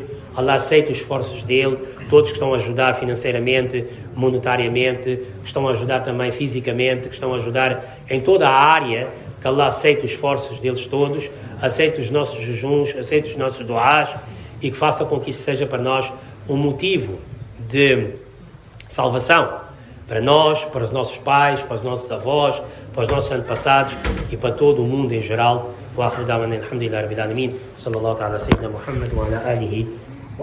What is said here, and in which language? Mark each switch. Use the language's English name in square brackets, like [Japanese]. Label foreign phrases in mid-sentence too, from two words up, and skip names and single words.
[Portuguese] Allah aceita os esforços dele, todos que estão a ajudar financeiramente, monetariamente, que estão a ajudar também fisicamente, que estão a ajudar em toda a área, que Allah aceita os esforços deles todos, aceita os nossos jejuns, aceita os nossos duás, e que faça com que isso seja para nós um motivo de salvação, para nós, para os nossos pais, para os nossos avós, para os nossos antepassados e para todo o mundo em geral. [Arabic] وآخر دعوانا الحمد لله رب العالمين صلى الله تعالى سيدنا محمد وعلى آله